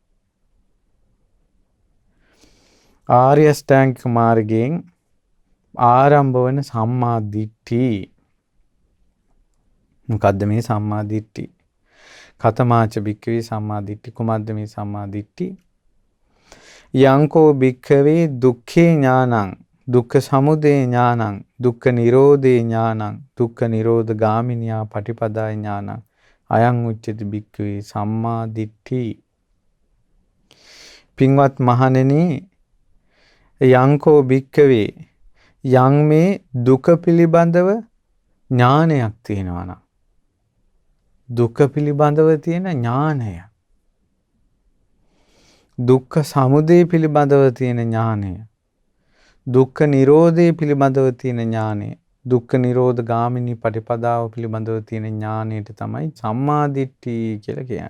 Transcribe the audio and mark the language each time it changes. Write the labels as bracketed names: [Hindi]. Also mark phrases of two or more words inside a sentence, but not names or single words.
[Sinhala] ආර්ය අෂ්ටාංගික මාර්ගයෙන් ආරම්භ වන [Pali] සම්මා දිට්ඨි. [Sinhala] මොකද්ද මේ [Pali] සම්මා දිට්ඨි? කතමාච භික්ඛවේ සම්මා දිට්ඨි. [Sinhala] කුමද්ද මේ [Pali] සම්මා දිට්ඨි? යංකෝ භික්ඛවේ දුක්ඛේ ඥානං දුක්ඛ සමුදය ඥානං දුක්ඛ නිරෝධේ ඥානං දුක්ඛ නිරෝධ ගාමිනියා පටිපදාය ඥානං අයං උච්චති භික්ඛවේ සම්මා දිට්ඨි. [Sinhala] පින්වත් මහණෙනි, [Pali] යංකෝ භික්ඛවේ [Sinhala] යං මේ දුක පිළිබඳව ඥානයක් තියෙනවා නම්, දුක පිළිබඳව තියෙන ඥානය, දුක්ඛ සමුදය පිළිබඳව තියෙන ඥානය, දුක්ඛ නිරෝධය පිළිබඳව තියෙන ඥානය, දුක්ඛ නිරෝධ ගාමිනී පටිපදාව පිළිබඳව තියෙන ඥානයට තමයි [Pali] සම්මා දිට්ඨි [Sinhala] කියලා කියන්නේ.